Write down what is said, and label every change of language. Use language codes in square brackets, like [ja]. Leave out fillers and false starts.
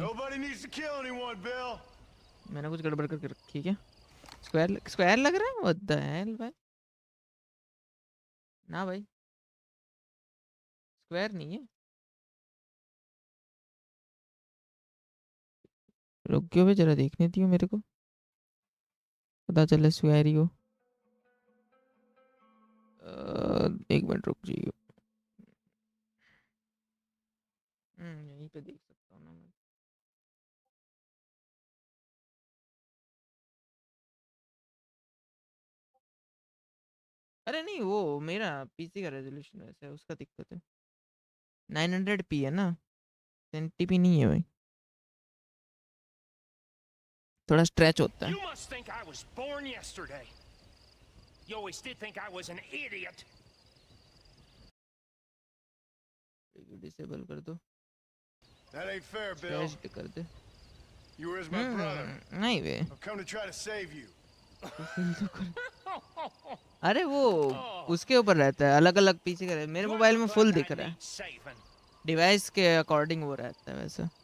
[en] Nobody needs to kill anyone, Bill. [hi] मैंने कुछ गड़बड़ करके रखी क्या? स्क्वायर लग रहा है. [en] what the hell [hi] भाई. ना भाई स्क्वायर नहीं है. रुक क्यों भी, जरा देखने दियो मेरे को, पता चले स्क्वायर ही हो. एक मिनट रुक जाइए. यहीं पे देख सकता हूँ ना मैं. अरे नहीं, वो मेरा पीसी का रेजोल्यूशन वैसा है, उसका दिक्कत है. 900p है ना, 1080p नहीं है भाई. थोड़ा स्ट्रेच होता है. [en] You must think I was born yesterday. You always did think I was an idiot. [hi] Disable कर दो. [en] That ain't fair, Bill. [hi] Stretch कर दे. [en] You were as my brother. [hi] नहीं बे. [en] I've come to try to save you. [hi] अरे वो उसके ऊपर रहता है, अलग अलग पीसी का. मेरे मोबाइल में फुल दिख रहा है. [en] Saving. [hi] डिवाइस के अकॉर्डिंग वो रहता है वैसा.